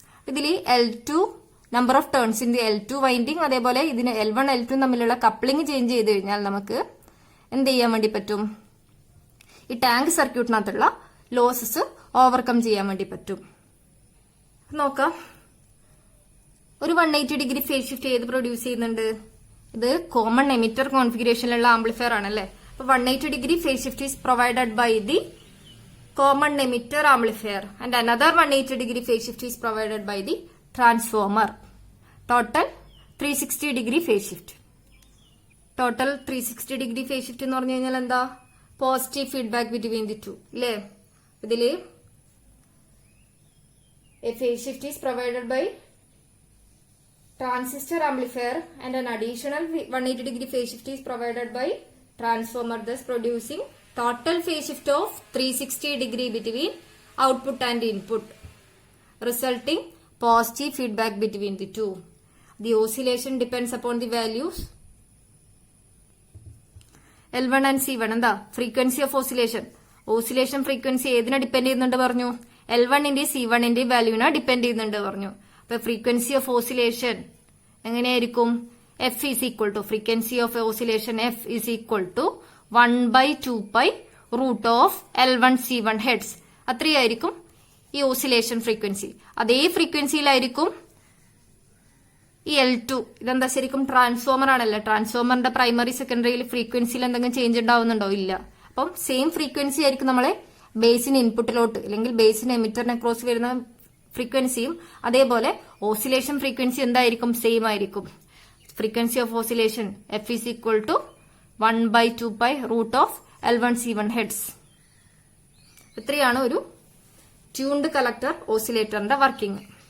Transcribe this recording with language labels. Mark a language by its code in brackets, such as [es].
[ml] ഇതിൽ L2 [en] number of turns in the L2 winding [ml] അതേപോലെ ഇതിന് L1 L2 തമ്മിലുള്ള കപ്ലിംഗ് ചേഞ്ച് ചെയ്ത് കഴിഞ്ഞാൽ നമുക്ക് എന്ത് ചെയ്യാൻ വേണ്ടി പറ്റും, ഈ ടാങ്ക് സർക്യൂട്ടിനകത്തുള്ള ലോസസ് ഓവർകം ചെയ്യാൻ വേണ്ടി പറ്റും. നോക്കാം, ഒരു 180 ഡിഗ്രി ഫേസ് ഷിഫ്റ്റ് ഏത് പ്രൊഡ്യൂസ് ചെയ്യുന്നുണ്ട്? ഇത് കോമൺ എമിറ്റർ കോൺഫിഗറേഷനിലുള്ള ആംപ്ലിഫയർ ആണല്ലേ. [en] അപ്പൊ 180 degree phase shift is provided by the common emitter amplifier and another 180 degree phase shift is provided by the transformer. Total 360 degree phase shift. Total 360 degree phase shift [ml] എന്ന് പറഞ്ഞു കഴിഞ്ഞാൽ എന്താ, [en] positive feedback between the two [ml] അല്ലേ. ഇതില് [en] a phase shift is provided by transistor amplifier and an additional 180 degree phase shift is provided by transformer, thus producing total phase shift of 360 degree between output and input, resulting positive feedback between the two. The oscillation depends upon the values L1 and C1. [ml] എന്താ [en] Frequency of oscillation. [ml] Oscillation frequency ഏതിനെ depend ചെയ്യുന്നുണ്ട് പറഞ്ഞു? L1-ന്റെ C1-ന്റെ വാല്യൂവിനെ depend ചെയ്യുന്നുണ്ട് പറഞ്ഞു. അപ്പൊ [en] frequency of oscillation [ml] എങ്ങനെയായിരിക്കും? F is equal to frequency of oscillation F is equal to 1/2 root of L1 C1 heads. അത്രയായിരിക്കും ഈ oscillation frequency. അതേ ഫ്രീക്വൻസിയിലായിരിക്കും ഈ L2. ഇതെന്താ ശരിക്കും ട്രാൻസ്ഫോമർ ആണല്ലോ. ട്രാൻസ്ഫോമറിന്റെ പ്രൈമറി സെക്കൻഡറിയിൽ ഫ്രീക്വൻസിയിൽ എന്തെങ്കിലും ചേഞ്ച് ഉണ്ടാവുന്നുണ്ടോ? ഇല്ല. അപ്പം സെയിം ഫ്രീക്വൻസി ആയിരിക്കും നമ്മളെ ബേസിന് ഇൻപുട്ടിലോട്ട് അല്ലെങ്കിൽ ബേസിന് എമിറ്ററിന് അക്രോസ് വരുന്ന ഫ്രീക്വൻസിയും അതേപോലെ ഓസിലേഷൻ ഫ്രീക്വൻസി എന്തായിരിക്കും? സെയിം ആയിരിക്കും. [en] Frequency of oscillation F is equal to 1/2 root of L1 C1 hertz. [ml] ഇത്രയാണ് ഒരു ട്യൂൺഡ് കളക്ടർ ഓസിലേറ്ററിന്റെ വർക്കിംഗ്.